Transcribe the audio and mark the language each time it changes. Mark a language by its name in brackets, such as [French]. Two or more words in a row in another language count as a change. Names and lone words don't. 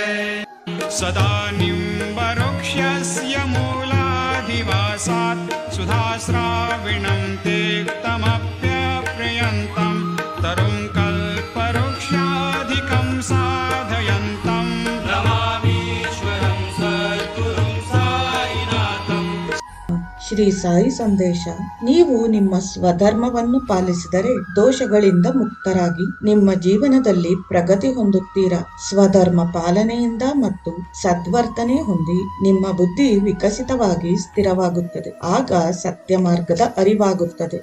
[Sanskrit] सदा निम्बवृक्षस्य मूलाधिवासात् सुधाश्राविणं तीक्तमप्यप्रियन्तं तरुं कल्पवृक्षाधिकं साधयन्तं नमामीश्वरं सद्गुरुं साईनाथं। [Kannada] ಶ್ರೀ ಸಾಯಿ ಸಂದೇಶ. ನೀವು ನಿಮ್ಮ ಸ್ವಧರ್ಮವನ್ನು ಪಾಲಿಸಿದರೆ ದೋಷಗಳಿಂದ ಮುಕ್ತರಾಗಿ ನಿಮ್ಮ ಜೀವನದಲ್ಲಿ ಪ್ರಗತಿ ಹೊಂದುತ್ತೀರಾ. ಸ್ವಧರ್ಮ ಪಾಲನೆಯಿಂದ ಮತ್ತು ಸದ್ವರ್ತನೆ ಹೊಂದಿ ನಿಮ್ಮ ಬುದ್ಧಿ ವಿಕಸಿತವಾಗಿ ಸ್ಥಿರವಾಗುತ್ತದೆ. ಆಗ ಸತ್ಯ ಮಾರ್ಗದ ಅರಿವಾಗುತ್ತದೆ.